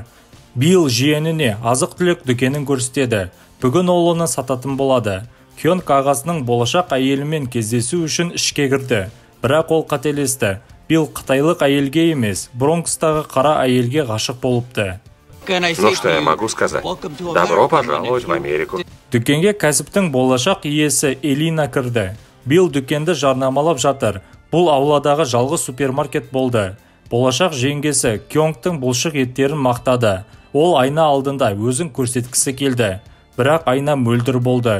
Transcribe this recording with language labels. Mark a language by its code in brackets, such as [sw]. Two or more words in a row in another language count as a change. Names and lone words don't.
[kk] Билл жиеніне азық-түлік дүкенін көрсетеді. Бүгін ол оны сататын болады. Кёнг ағасының болашақ әйелімен кездесу үшін ішке кірді. Бірақ ол қателесті. Билл қытайлық әйелге емес, Бронкстағы қара әйелге ғашық болыпты. [ru] Ну что я могу сказать? Добро пожаловать в Америку. [kk] Дүкенге кәсіптің болашақ иесі Элина кірді. Билл дүкенді жарнамалап жатыр. Бұл ауладағы жалғыз супермаркет болды. Болашақ жеңгесі Кёнгтың бұлшық еттерін мақтады. Ол айна алдында өзін көрсеткісі келді. Бірақ айна мөлдір болды.